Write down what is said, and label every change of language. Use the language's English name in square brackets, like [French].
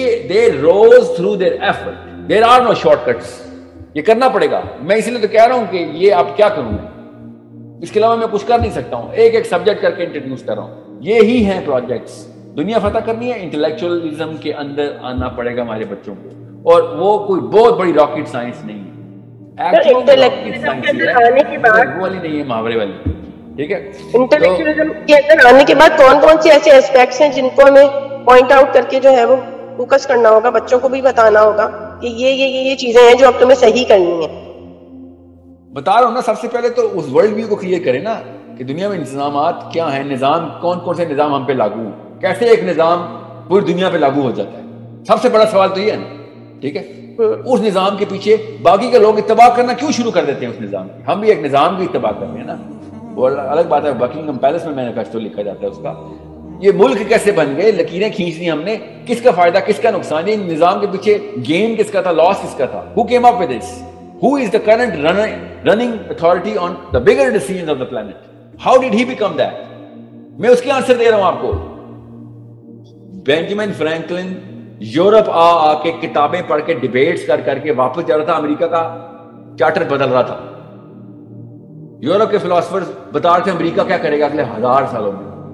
[English] They rose through their effort. There are no shortcuts. [Urdu] یہ کرنا پڑے گا. میں اسی لیے تو کہہ رہا ہوں کہ یہ اب کیا کروں میں, اس کے علاوہ میں کچھ کر نہیں سکتا ہوں. ایک سبجیکٹ کر کے انٹروڈیوس کر رہا ہوں. یہی ہیں پروجیکٹس. دنیا فتح کرنی ہے, انٹلیکچوئلزم کے اندر آنا پڑے گا ہمارے بچوں کو, اور وہ کوئی بہت بڑی راکٹ سائنس نہیں ہے. انٹلیکچوئلزم کے اندر آنے کے بعد وہ والی نہیں ہے, محاورے والی, ٹھیک ہے. انٹلیکچوئلزم کے اندر آنے کے بعد کون کون سے ایسے ایسپیکٹس ہیں جن کو ہمیں پوائنٹ آؤٹ کر کے جو ہے وہ فوکس کرنا ہوگا, بچوں کو بھی بتانا ہوگا کہ یہ چیزیں ہیں جو اب تمہیں صحیح کرنی ہیں. بتا رہا ہوں نا, سب سے پہلے تو اس ورلڈ ویو کو کلیئر کریں نا کہ دنیا میں انتظامات کیا ہیں, نظام کون کون سے نظام ہم پہ لاگو ہیں, کیسے ایک نظام پوری دنیا پہ لاگو ہو جاتا ہے. سب سے بڑا سوال تو یہ ہے نا, ٹھیک ہے. اس نظام کے پیچھے باقی کے لوگ اتباع کرنا کیوں شروع کر دیتے ہیں اس نظام کی. ہم بھی ایک نظام کی اتباع کر رہے ہیں نا, وہ الگ بات ہے. بکنگھم پیلس میں مینیفیسٹو لکھا جاتا ہے اس کا, یہ ملک کیسے بن گئے, لکیریں کھینچ لی ہم نے, کس کا فائدہ کس کا نقصان, یہ نظام کے پیچھے گین کس کا تھا, لاس کس کا تھا. [English] Who came up with this? Who is the current running authority on the bigger decisions of the planet? How did he become that? [Urdu] میں اس کے آنسر دے رہا ہوں آپ کو. بینجامن فرینکلن یورپ آ کے کتابیں پڑھ کے ڈیبیٹس کر کے واپس جا رہا تھا, امریکہ کا چارٹر بدل رہا تھا. یورپ کے فلاسفرز بتا رہے تھے امریکہ کیا کرے گا اگلے 1000 سالوں میں.